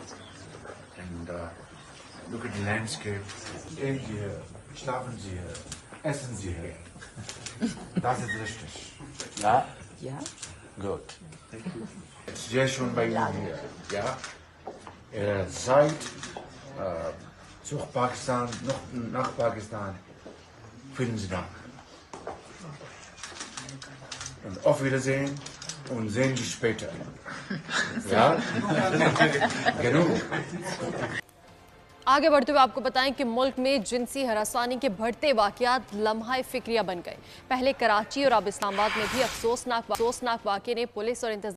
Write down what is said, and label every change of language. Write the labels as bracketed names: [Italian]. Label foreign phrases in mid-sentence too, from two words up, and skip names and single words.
[English] And look at the landscape. [German] Stehen Sie hier, schlafen Sie hier, essen Sie hier. Das ist richtig. Ja? Ja. Gut. It's sehr schön bei Ihnen hier. Ja? Ihr seid zu Pakistan, noch nach Pakistan. Vielen Dank. Und auf Wiedersehen und sehen Sie später. Ja? Genug. [Urdu] آگے بڑھتے ہوئے آپ کو بتائیں کہ ملک میں جنسی ہراسانی کے بڑھتے واقعات لمحۂ فکریہ بن گئے. پہلے کراچی اور اب اسلام آباد میں بھی افسوسناک واقعے نے پولیس اور